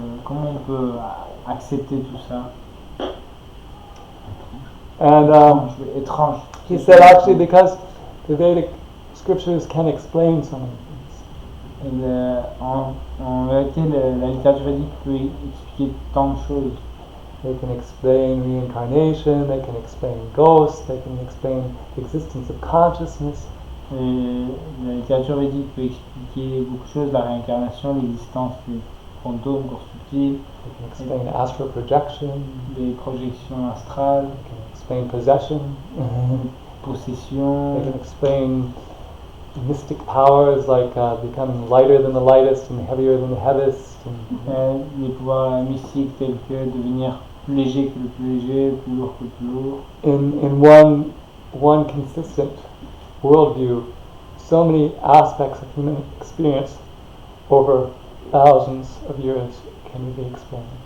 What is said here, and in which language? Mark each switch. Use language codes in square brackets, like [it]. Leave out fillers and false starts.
[fr] Comment on peut accepter tout ça? [en] And [fr] étrange. [en] he said actually because the Vedic scriptures can explain so many things. [fr] En vérité, la littérature védique peut expliquer tant de choses. [en] They can explain reincarnation, they can explain ghosts, they can explain the existence of consciousness. [fr] Et la littérature védique peut expliquer beaucoup de choses, la réincarnation, l'existence des fantômes, corps subtils. [en] They can explain astral projection. [fr] Des projections astrales. [en] They can explain possession. [fr] Possession. [en] They can explain mystic powers like becoming lighter than the lightest and heavier than the heaviest. [fr] Les pouvoirs mystiques tels que devenir plus léger que le plus léger, plus lourd que le plus lourd. [en] In one consistent worldview, so many aspects of human experience over thousands of years can be explained.